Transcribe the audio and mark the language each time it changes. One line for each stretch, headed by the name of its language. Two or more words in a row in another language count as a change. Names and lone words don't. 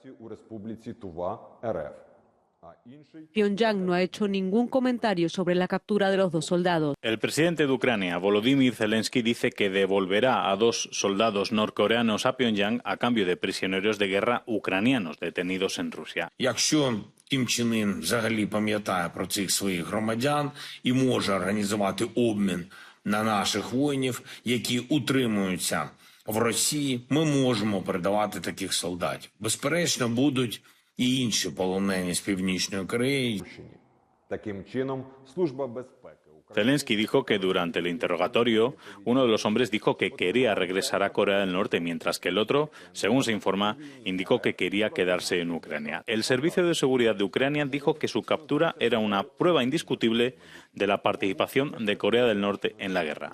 Spanish: Pyongyang no ha hecho ningún comentario sobre la captura de los 2 soldados. El presidente de Ucrania, Volodymyr Zelensky, dice que devolverá a 2 soldados norcoreanos a Pyongyang a cambio de prisioneros de guerra ucranianos detenidos en Rusia.
Ukrainian: Якщо Кім Чен Ін взагалі пам'ятає про цих своїх громадян і може організувати обмін на наших воїнів, які утримуються в Росії, ми можемо передавати таких солдатів. Безперечно, будуть і інші полонені з Північної Кореї. Таким чином, Служба безпеки
Spanish: Zelensky dijo que durante el interrogatorio, uno de los hombres dijo que quería regresar a Corea del Norte, mientras que el otro, según se informa, indicó que quería quedarse en Ucrania. El Servicio de Seguridad de Ucrania dijo que su captura era una prueba indiscutible de la participación de Corea del Norte en la guerra.